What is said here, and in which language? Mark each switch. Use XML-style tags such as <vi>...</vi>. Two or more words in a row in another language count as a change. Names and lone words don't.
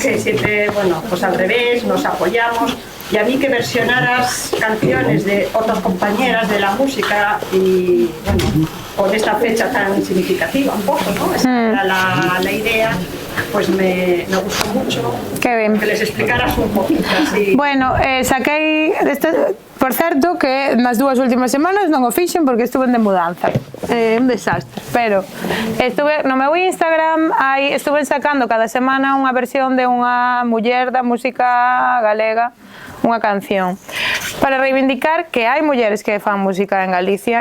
<es>Que siempre, bueno, pues al revés, nos apoyamos. Y a mí que versionaras canciones de otras compañeras de la música y, bueno, con esta fecha tan significativa un poco, ¿no? Esa era la idea, pues me gustó mucho.</es> <gl>Que ben.</gl> <es>Que les explicaras un poquito así. Bueno,</es> <gl>saquei por certo que nas dúas últimas semanas non o fixen porque estuve de mudanza, un desastre, pero estuve no meu Instagram, estuve sacando cada semana unha versión de unha muller da música galega, unha canción, para reivindicar que hai mulleres que fan música en Galicia,</gl>